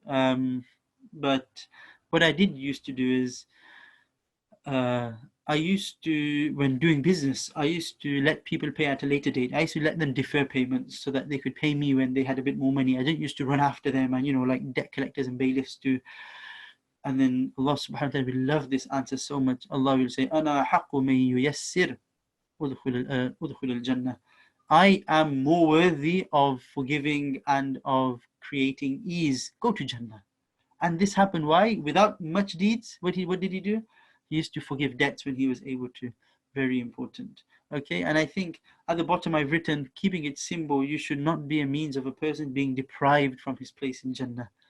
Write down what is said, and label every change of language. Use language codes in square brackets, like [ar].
[en] But what I did used to do is, I used to, when doing business, I used to let people pay at a later date. I used to let them defer payments so that they could pay me when they had a bit more money. I didn't used to run after them and, you know, like debt collectors and bailiffs do. And then Allah subhanahu wa ta'ala will love this answer so much. [ar] Allah [en] will say, [ar] أَنَا حَقُّ مَن يُيَسِّرْ أُدْخُلَ الْجَنَّةِ. [en] I am more worthy of forgiving and of creating ease. Go to Jannah. And this happened, why? Without much deeds. What did he do? He used to forgive debts when he was able to. Very important. Okay, and I think at the bottom I've written, keeping it simple, you should not be a means of a person being deprived from his place in Jannah.